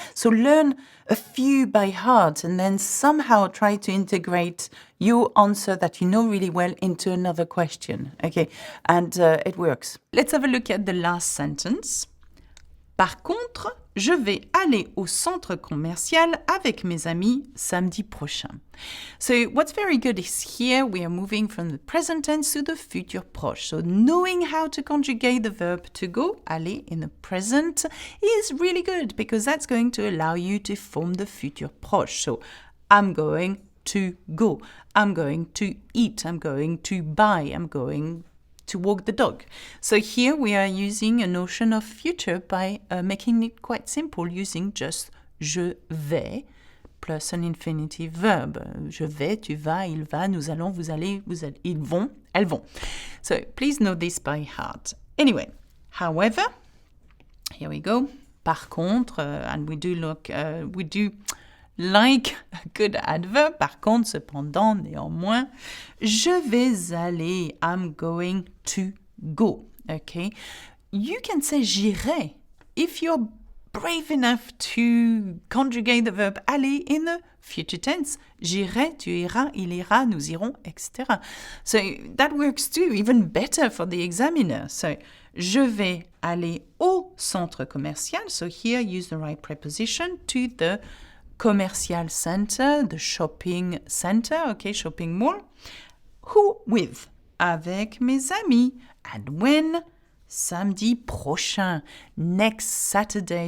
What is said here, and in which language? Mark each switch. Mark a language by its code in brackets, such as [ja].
[en] So learn a few by heart and then somehow try to integrate your answer that you know really well into another question, okay? And it works. Let's have a look at the last sentence. [fr] Par contre, je vais aller au centre commercial avec mes amis samedi prochain. [en] So what's very good is here we are moving from the present tense to the future proche. So knowing how to conjugate the verb to go, aller in the present, is really good because that's going to allow you to form the future proche. So I'm going to go, I'm going to eat, I'm going to buy, I'm going to walk the dog. So here we are using a notion of future by making it quite simple using just [fr] je vais [en] plus an infinitive verb. [fr] Je vais, tu vas, il va, nous allons, vous allez, ils vont, elles vont. [en] So please know this by heart. Anyway, however, here we go. [fr] Par contre, [en] and we do like a good adverb. [fr] Par contre, cependant, néanmoins, je vais aller. [en] I'm going to go. Okay? You can say [fr] j'irai [en] if you're brave enough to conjugate the verb aller in the future tense. [fr] J'irai, tu iras, il ira, nous irons, etc. [en] So that works too, even better for the examiner. [fr] So, je vais aller au centre commercial. [en] So here use the right preposition to the commercial center, the shopping center, okay, shopping mall. Who with? [fr] Avec mes amis. [en] And when? [fr] Samedi prochain, [en] next Saturday.